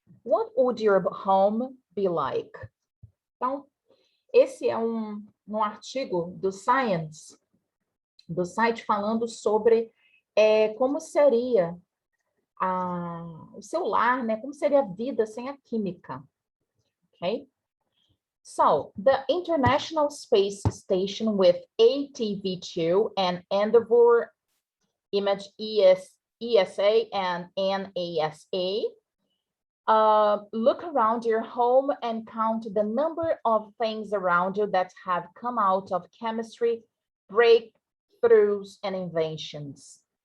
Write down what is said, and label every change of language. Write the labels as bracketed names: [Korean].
[English] What would your home be like? [Portuguese] Então, esse é um artigo do Science, do site, falando sobre como seria o seu lar, né? Como seria a vida sem a química, okay? [English] So, the International Space Station with ATV2 and Endeavour Image ESA and NASA. Look around your home and count the number of things around you that have come out of chemistry breakthroughs and inventions.